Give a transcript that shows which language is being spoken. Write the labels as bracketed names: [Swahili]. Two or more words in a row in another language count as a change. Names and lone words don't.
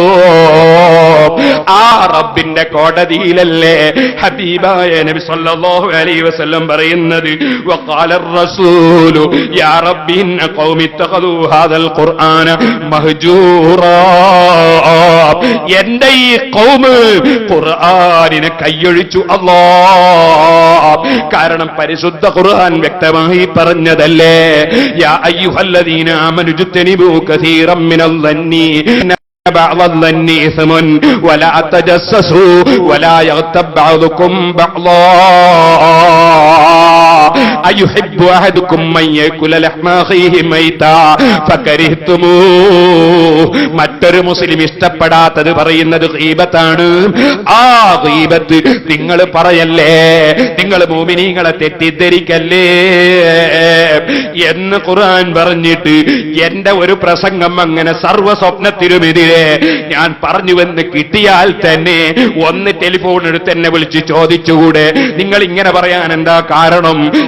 [Malayalam] ആ റബ്ബിന്റെ കോടതിയിലല്ലേ ഹബീബായ നബി [Arabic] صلى الله عليه وسلم [Malayalam] പറയുന്നത്, [Arabic] وقال الرسول يا رب إن قومي اتخذوا هذا القرآن مهجورا. [Malayalam] എന്റെ ഈ ഖൗമ് ഖുർആനിനെ കൈയൊഴിച്ചു അല്ലാഹ്. കാരണം പരിശുദ്ധ ഖുർആൻ വ്യക്തമായി പറഞ്ഞതല്ലേ, [Arabic] يا أيها الذين آمنوا اجتنبوا كثيرا من الظن بعض الظن إثم ولا تجسسوا ولا يغتب بعضكم بعضا أيحب أحدكم من يأكل لحم أخيه ميتا فكرهتموه. [Malayalam] മറ്റൊരു മുസ്ലിം ഇഷ്ടപ്പെടാത്തത് പറയുന്നത് ഗീബത്താണ്. ആ ഗീബത്ത് നിങ്ങൾ പറയല്ലേ, നിങ്ങൾ മുഅ്മിനീങ്ങളെ തെറ്റിദ്ധരിക്കല്ലേ എന്ന് ഖുർആൻ പറഞ്ഞിട്ട് എന്റെ ഒരു പ്രസംഗം അങ്ങനെ സർവ്വ സ്വപ്നത്തിനുമെതിരെ ഞാൻ പറഞ്ഞുവെന്ന് കിട്ടിയാൽ തന്നെ ഒന്ന് ടെലിഫോൺ എടുത്ത് എന്നെ വിളിച്ച് ചോദിച്ചുകൂടെ, നിങ്ങൾ ഇങ്ങനെ പറയാൻ എന്താ കാരണം?